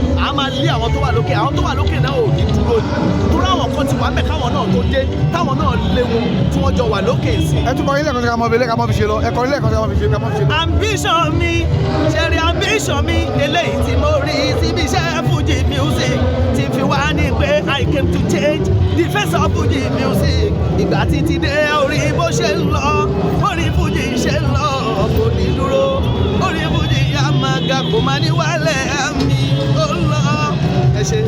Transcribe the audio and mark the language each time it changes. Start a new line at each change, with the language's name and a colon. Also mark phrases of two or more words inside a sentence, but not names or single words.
Yoruba: A máa lé àwọn tó wà lókè, àwọn tó wà lókè náà ò ní dúró ni. Torí àwọn kan ti wà bẹ́ẹ̀ káwọn náà tó dé, táwọn náà lé wọn, tí wọ́n jọ wà lókè sí. Ẹ tún kọrin lẹ́ẹ̀kan sí ká mọ ibi, ká mọ fi ṣe lọ. Ẹ kọrin lẹ́ẹ̀kan sí ká mọ fi ṣe, ká mọ fi ṣe lọ. Ambition mi, ṣe rí ambition mi, eléyìí tí mo rí síbi iṣẹ́
English: Fuji music,
Yoruba: tí fi wá ní pé
English: I came to change the face of Fuji music.
Yoruba: Ìgbà tí ti dé orí bó ṣe ń lọ, orí Fuji ṣe ń lọ, kò ní dúró, orí Fuji yá máa ga, kò máa ní wálẹ̀, àmì ó lọ. Ẹ ṣé.